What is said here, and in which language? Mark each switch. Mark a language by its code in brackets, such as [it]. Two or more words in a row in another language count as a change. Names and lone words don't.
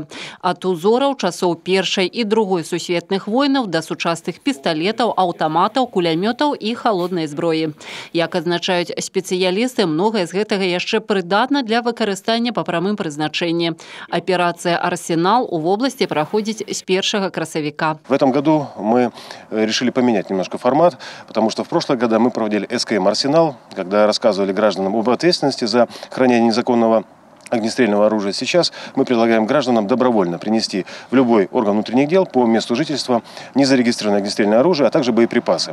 [be] Ад узораў часоў Першай і Другой сусветных войнаў да сучасных пісталетаў, аўтаматаў, кулямётаў і халоднай зброі. Як адзначаюць спецыялісты, многае з гэтага яшчэ прыдатна для выкарыстання па прамым прызначэнні. Аперацыя «Арсенал» у вобласці праходзіць з 1 красавіка. [ru] В этом году мы решили поменять немножко формат, потому что в прошлые годы мы проводили СКМ «Арсенал», когда рассказывали гражданам об ответственности за хранение незаконного огнестрельного оружия. Сейчас мы предлагаем гражданам добровольно принести в любой орган внутренних дел по месту жительства незарегистрированное огнестрельное оружие, а также боеприпасы.